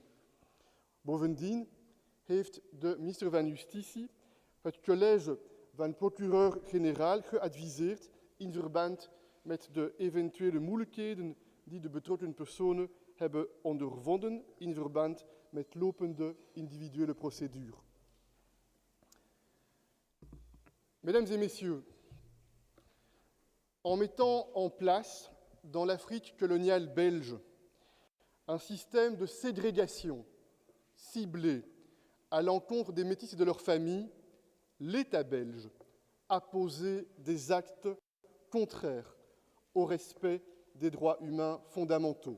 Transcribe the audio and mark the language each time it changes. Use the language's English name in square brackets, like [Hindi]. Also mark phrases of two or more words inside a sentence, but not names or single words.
[Dutch] Bovendien heeft de minister van Justitie het college van procureur-generaal geadviseerd in verband met de eventuele moeilijkheden die de betrokken personen hebben ondervonden in verband met lopende individuele procédures. [French] Mesdames et messieurs, en mettant en place dans l'Afrique coloniale belge un système de ségrégation ciblé à l'encontre des métis et de leurs familles, l'État belge a posé des actes contraires au respect des droits humains fondamentaux.